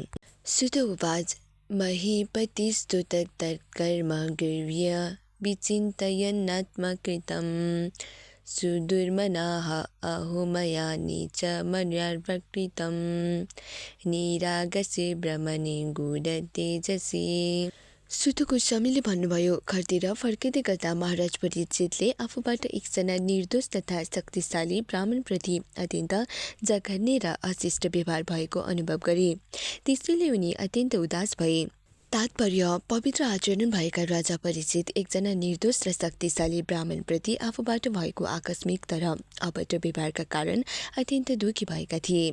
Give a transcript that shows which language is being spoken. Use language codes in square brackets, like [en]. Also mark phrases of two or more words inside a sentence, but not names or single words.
[sa] सुत उवाच महीपतिस्तुतत्कर्म गृह्य विचिन्तयन्नात्मकृतं सुदुर्मनाः अहो मया नीचमर्याप्रकृतं निरागसे ब्रह्मणे गूढतेजसे। [ne] सुत गोस्वामीले भन्नुभयो, घरतिर फर्किँदै गर्दा महाराज परीक्षितले आफूबाट एकजना निर्दोष तथा शक्तिशाली ब्राह्मणप्रति अत्यन्त जघन्य र अशिष्ट व्यवहार भएको अनुभव गरे। त्यसैले उनी अत्यन्त उदास भए। तात्पर्य, पवित्र आचरण भएका राजा परीक्षित एकजना निर्दोष र शक्तिशाली ब्राह्मणप्रति आफूबाट भएको आकस्मिक तर अभद्र व्यवहारका कारण अत्यन्त दुखी भएका थिए।